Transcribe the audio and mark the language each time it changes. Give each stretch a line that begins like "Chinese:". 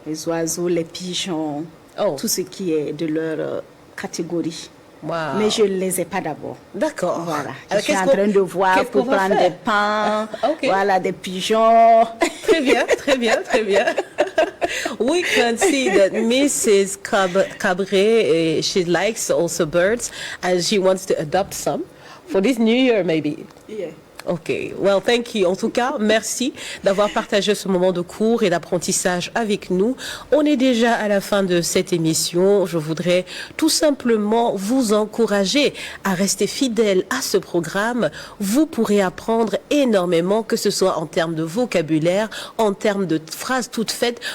French: Les oiseaux, les pigeons, tout ce qui est de leur catégorie. Wow. Mais je ne les ai pas d'abord. D'accord. Voilà. Alors, je suis en train de voir pour prendre des pains, voilà, des pigeons. Très bien, très bien, très bien.
English: We can see that Mrs. Cabré, she likes also birds and she wants to adopt some for this new year maybe. Yeah. Ok, well, thank you.
French: En tout cas, merci d'avoir partagé ce moment de cours et d'apprentissage avec nous. On est déjà à la fin de cette émission. Je voudrais tout simplement vous encourager à rester fidèle à ce programme. Vous pourrez apprendre énormément, que ce soit en termes de vocabulaire, en termes de phrases toutes faites.